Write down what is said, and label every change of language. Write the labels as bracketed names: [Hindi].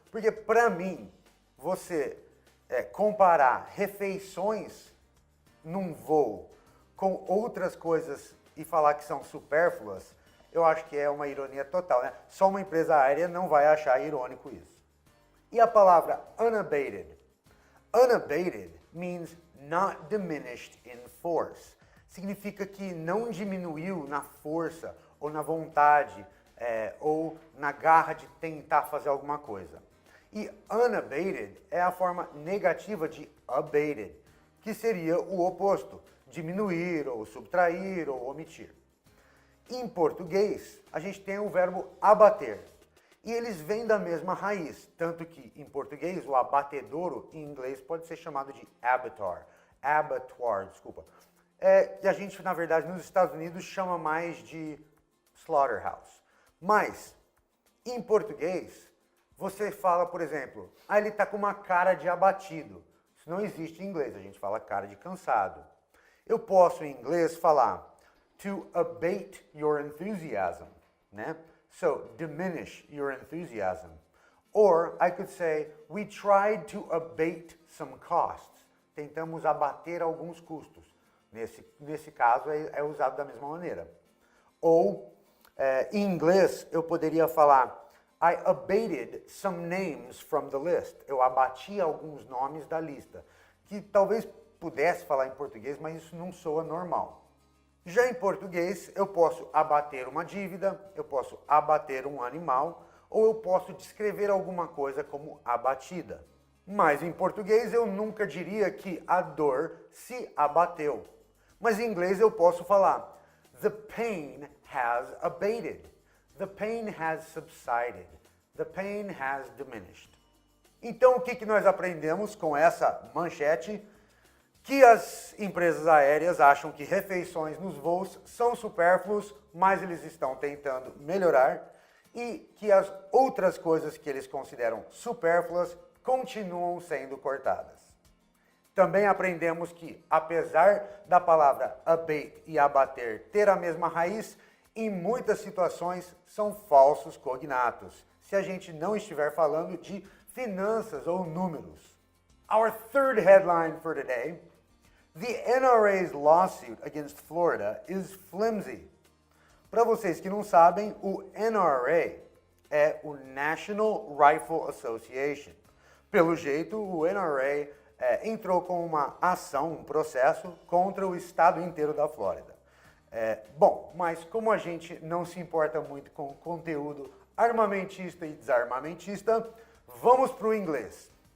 [Portuguese] Porque, para mim, você comparar refeições num voo com outras coisas e falar que são supérfluas, eu acho que é uma ironia total, né? Só uma empresa aérea não vai achar irônico isso. E a palavra unabated? [English] Unabated means not diminished in force. [Portuguese] Significa que não diminuiu na força ou na vontade ou na garra de tentar fazer alguma coisa. E unabated é a forma negativa de abated, que seria o oposto, diminuir ou subtrair ou omitir. Em português, a gente tem o verbo abater. E eles vêm da mesma raiz, tanto que em português o abatedouro em inglês pode ser chamado de abattoir, desculpa. Que a gente, na verdade, nos Estados Unidos chama mais de slaughterhouse. Mas, em português, você fala, por exemplo, ele está com uma cara de abatido. Isso não existe em inglês, a gente fala cara de cansado. Eu posso, em inglês, falar [English] to abate your enthusiasm, [Portuguese] né? [English] So, diminish your enthusiasm. Or, I could say, we tried to abate some costs. [Portuguese] Tentamos abater alguns custos. Nesse caso, é usado da mesma maneira. Ou, em inglês, eu poderia falar, [English] I abated some names from the list. [Portuguese] Eu abati alguns nomes da lista. Que talvez pudesse falar em português, mas isso não soa normal. Já em português, eu posso abater uma dívida, eu posso abater um animal, ou eu posso descrever alguma coisa como abatida. Mas em português eu nunca diria que a dor se abateu. Mas em inglês eu posso falar, [English] the pain has abated, the pain has subsided, the pain has diminished. [Portuguese] Então o que nós aprendemos com essa manchete? Que as empresas aéreas acham que refeições nos voos são supérfluos, mas eles estão tentando melhorar, e que as outras coisas que eles consideram supérfluas continuam sendo cortadas. Também aprendemos que, apesar da palavra abate e abater ter a mesma raiz, em muitas situações são falsos cognatos, se a gente não estiver falando de finanças ou números. [English] Our third headline for today: the NRA's lawsuit against Florida is flimsy. [Portuguese] Para vocês que não sabem, o NRA é o National Rifle Association. Pelo jeito, o NRA entrou com uma ação, um processo contra o estado inteiro da Flórida. Bom, mas como a gente não se importa muito com o conteúdo armamentista e desarmamentista, vamos para o inglês.